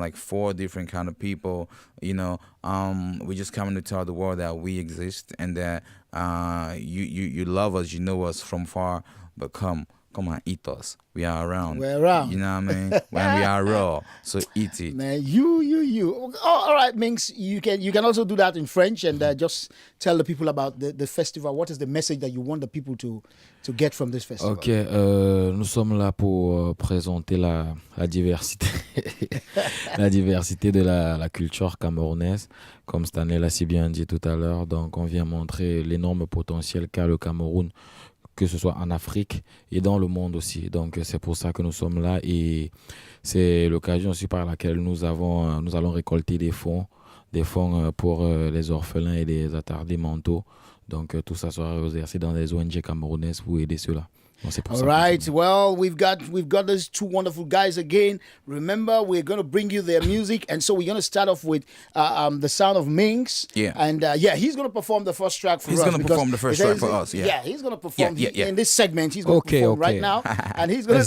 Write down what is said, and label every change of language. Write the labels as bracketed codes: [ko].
[en] Like 4 different kind of people, we just coming to tell the world that we exist and that you love us, you know us from far, but come and eat us. We are around. We're around. You know what I mean? When we are raw, so eat it. Man, you. Oh, all right, Minks. You can also do that in French and just tell the people about the festival. What is the message that you want the people to get from this festival? [fr] Ok, nous sommes là pour présenter la diversité, la diversité de la culture camerounaise, comme Stanley l'a si bien dit tout à l'heure. Donc, on vient montrer l'énorme potentiel qu'a le Cameroun, que ce soit en Afrique et dans le monde aussi. Donc, c'est pour ça que nous sommes là et c'est l'occasion aussi par laquelle nous allons récolter des fonds pour les orphelins et les attardés mentaux. Donc, tout ça sera exercé dans les ONG camerounaises pour aider ceux-là. [en] All right. Well, we've got those 2 wonderful guys again. Remember, we're going to bring you their music, and so we're going to start off with the sound of Minks. Yeah. And he's going to perform the first track for us. He's going to perform the first track for us. Yeah. Yeah, he's going to perform Yeah. in this segment. He's going to perform right now, and he's going to